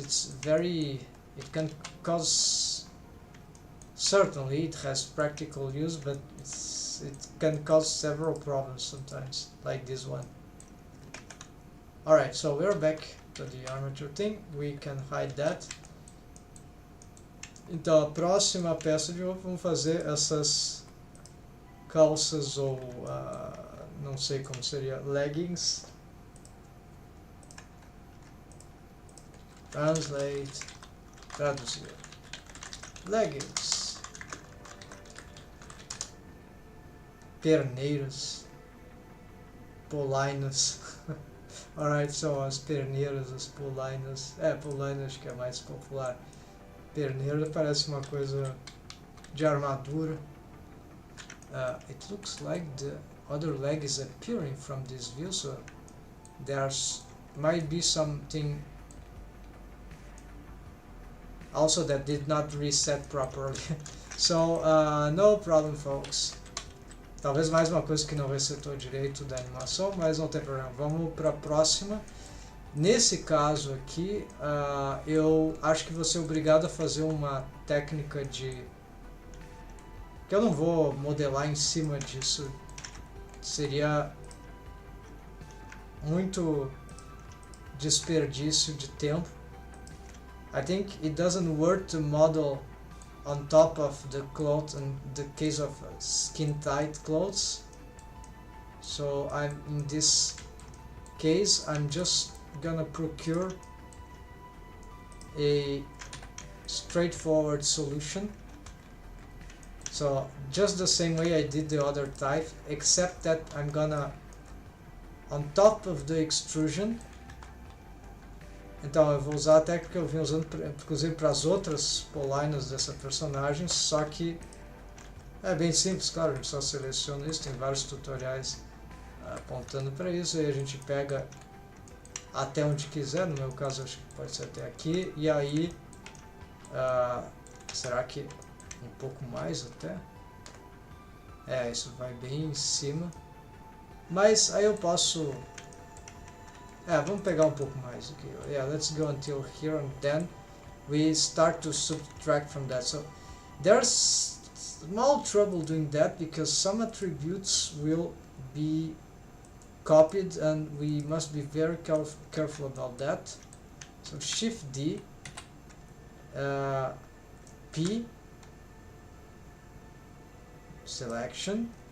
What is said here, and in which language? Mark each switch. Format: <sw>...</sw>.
<en>It can cause, certainly it has practical use, but it can cause several problems sometimes, like this one. Alright, so we're back to the armature thing. We can hide that.</en> <pt>Então, a próxima peça de roupa, vamos fazer essas calças ou não sei como seria, leggings.</pt> <en>Translate,</en> <pt>traduzir. Leggings. Perneiras. Polainas. Alright, são as perneiras, as polainas. Polainas acho que é mais popular. Perneira parece uma coisa de armadura.</pt> <en>It looks like the other leg is appearing from this view, so there's might be something also that did not reset properly. So no problem, folks.</en> <pt>Talvez mais uma coisa que não resetou direito da animação, mas não tem problema. Vamos para a próxima. Nesse caso aqui, eu acho que vou ser obrigado a fazer uma técnica de... que eu não vou modelar em cima disso. Seria muito desperdício de tempo.</pt> <en>I think it doesn't work to model on top of the clothes in the case of skin tight clothes. So I'm in this case I'm just gonna procure a straightforward solution. So just the same way I did the other type, except that I'm gonna, on top of the extrusion,</en> <pt>então eu vou usar a técnica que eu vim usando inclusive para as outras polainas dessa personagem, só que é bem simples, claro, a gente só seleciona isso, tem vários tutoriais apontando para isso, e a gente pega até onde quiser, no meu caso acho que pode ser até aqui, e aí, será que um pouco mais até? Isso vai bem em cima, mas aí eu posso, vamos pegar um pouco mais aqui,</pt> <en>let's go until here and then we start to subtract from that. So there's small trouble doing that because some attributes will be copied and we must be very careful about that. So Shift D, P, selection.</en>